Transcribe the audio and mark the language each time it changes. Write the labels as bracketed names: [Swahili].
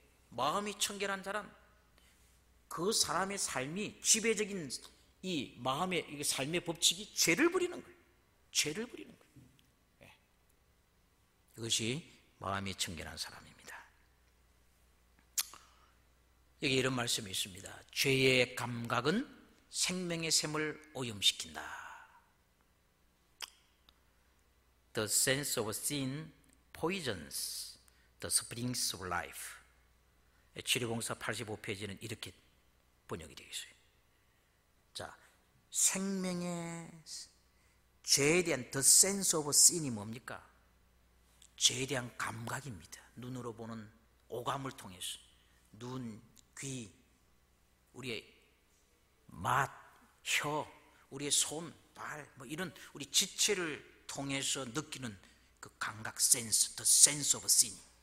[Korean] 마음이 청결한 자란 그 사람의 삶이 지배적인 이 마음의 삶의 법칙이 죄를 버리는 거예요. 죄를 버리는 거예요. 이것이 마음이 청결한 사람입니다. 여기 이런 말씀이 있습니다. 죄의 감각은 생명의 샘을 오염시킨다. [English] The sense of sin poisons the springs of life. [Korean] 치료공사 85페이지는 이렇게 번역이 되어 있어요. 자, 생명의 죄에 대한 [English] the sense of sin [Korean] 이 뭡니까? 죄에 대한 감각입니다. 눈으로 보는 오감을 통해서 눈, 귀, 우리의 맛, 혀, 우리의 손, 발, 이런 우리 지체를 통해서 느끼는 그 감각 센스, [English] the sense of sin.